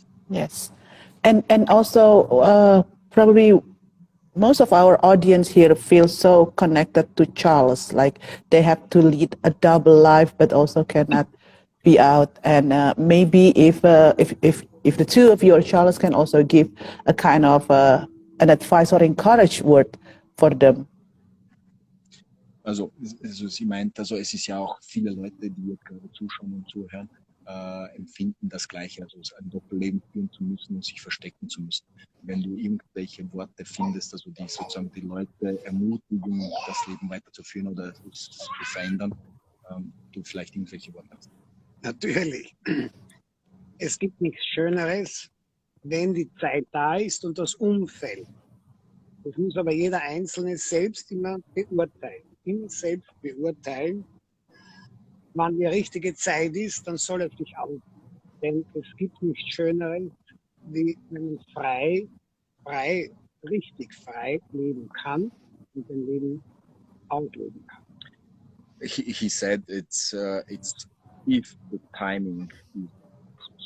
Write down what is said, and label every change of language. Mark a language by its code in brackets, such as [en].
[en] Yes, and also probably most of our audience here feels so connected to Charles, like they have to lead a double life, but also cannot be out. And maybe if the two of you or Charles can also give a kind of an advice or encourage word for them. [de] Also sie meint, also es ist ja auch viele Leute, die jetzt gerade zuschauen und zuhören, empfinden das Gleiche, also ein Doppelleben führen zu müssen und sich verstecken zu müssen. Wenn du irgendwelche Worte findest, also die sozusagen die Leute ermutigen, das Leben weiterzuführen oder es zu verändern, du vielleicht irgendwelche Worte hast. Natürlich. Es gibt nichts Schöneres, wenn die Zeit da ist und das Umfeld. Das muss aber jeder Einzelne selbst immer beurteilen. Immer selbst beurteilen. Wann die richtige Zeit ist, dann soll er sich aus. Denn es gibt nichts Schöneres, wie wenn man richtig frei leben kann und ein Leben ausleben kann. [en] He said it's if the timing is